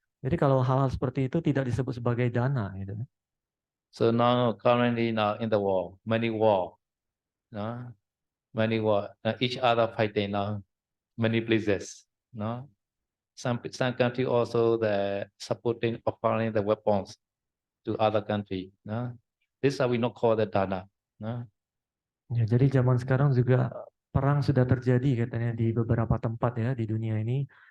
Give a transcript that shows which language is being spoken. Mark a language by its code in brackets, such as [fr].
[id] Jadi kalau hal-hal seperti itu tidak disebut sebagai dana gitu. [en] So now currently now in the war, many war, no? Many war, each other fighting now, many places, no? Some country also the supporting offering the weapons to other country, no? This are we not call the dana, no? [id] Ya, jadi zaman sekarang juga perang sudah terjadi katanya di beberapa tempat ya di dunia ini.